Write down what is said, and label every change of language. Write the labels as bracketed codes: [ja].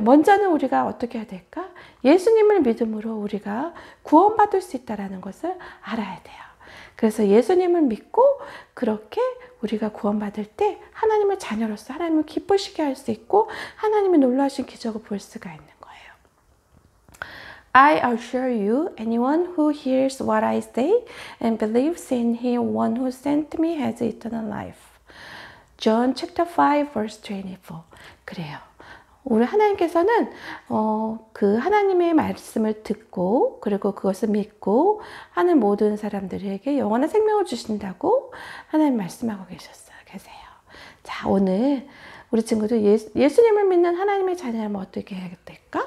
[ko] 먼저는 우리가 어떻게 해야 될까? 예수님을 믿음으로 우리가 구원받을 수 있다는 것을 알아야 돼요. 그래서 예수님을 믿고 그렇게 우리가 구원받을 때 하나님의 자녀로서 하나님을 기쁘시게 할 수 있고 하나님의 놀라우신 기적을 볼 수가 있는 거예요. [en] I assure you, anyone who hears what I say and believes in him, one who sent me, has eternal life. John chapter 5 verse 24. [ko] 그래요. 우리 하나님께서는 그 하나님의 말씀을 듣고 그리고 그것을 믿고 하는 모든 사람들에게 영원한 생명을 주신다고 하나님 말씀하고 계세요. 자, 오늘 우리 친구들 예수님을 믿는 하나님의 자녀라면 어떻게 해야 될까?